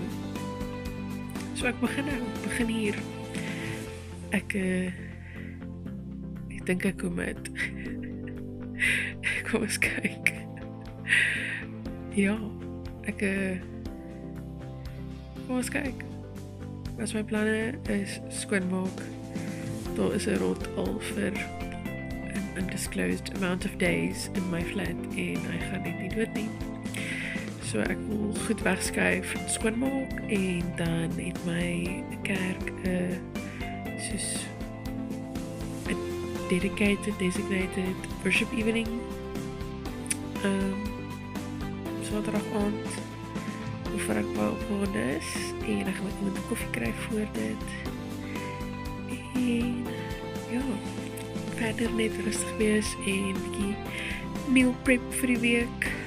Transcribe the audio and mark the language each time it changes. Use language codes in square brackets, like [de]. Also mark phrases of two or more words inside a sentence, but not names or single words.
[af] So ek begin hier. Ek dink ek kom met. Kom eens kyk. Ja, ek kom eens kyk. Wat my planne is skoonmaak. Daar is 'n rot al vir [en] an undisclosed amount of days [af] in my flat en hy gaan net nie dood nie. So ek wil goed wegskuif, skoonmaak en dan het my kerk soos 'n [en] designated worship evening. [af] Saterdag aand voor ek baie opgewonde is en ek gaan met iemand 'n koffie kry voor dit. En ja, verder net rustig wees en 'n bietjie [en] meal prep [af] vir die week.